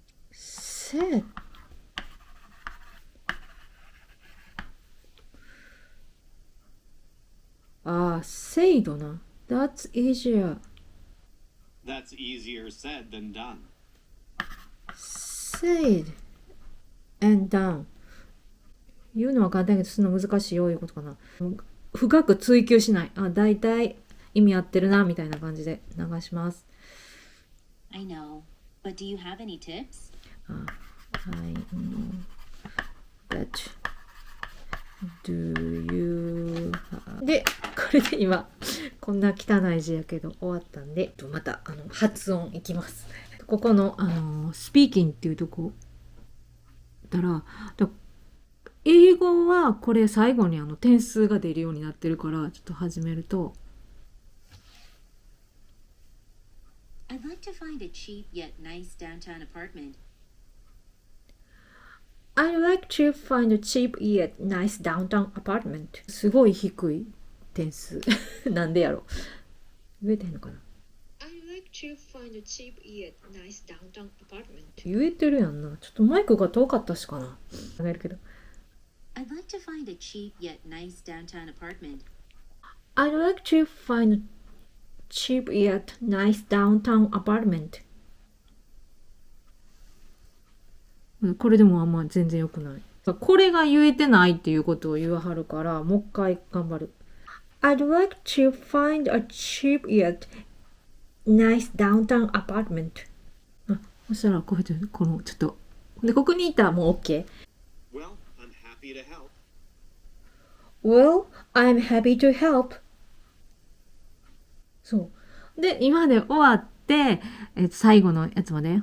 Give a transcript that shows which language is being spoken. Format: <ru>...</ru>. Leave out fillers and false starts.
<en>said.</en> <ja>saidな。</ja> <en>That's easier. That's easier said than done. said and done.</en> <ja>言うのは簡単だけどするの難しいよいうことかな。深く追求しない。だいたい意味合ってるなみたいな感じで流します。</ja> <en>I know, but do you have any tips? I know, but do you have...</en> <ja>で、これで今こんな汚い字やけど終わったんで、また発音いきます。ここのスピーキングっていうとこだら、英語はこれ最後に点数が出るようになってるからちょっと始めると。</ja> <en>I'd like to find a cheap yet nice downtown apartment. I'd like to find a cheap yet nice downtown apartment.</en> <ja>すごい低い点数。なんでやろ。言えてんのかな。</ja> <en>I'd like to find a cheap yet nice downtown apartment.</en> <ja>言えてるやんな。ちょっとマイクが遠かったしかな。考えるけど。</ja> <en>I'd like to find a cheap yet nice downtown apartment. I'd like to find a cheap yet nice downtown apartment.</en> <ja>これでもあんま全然良くない。これが言えてないっていうことを言わはるから、もう一回頑張る。</ja> <en>I'd like to find a cheap yet nice downtown apartment.</en> <ja>そしたらこうやってこのちょっとでここにいたらもう OK。</ja> <en>Well, I'm happy to help. Well, I'm happy to help.</en> <ja>そう。で、今まで終わって、最後のやつまで。</ja>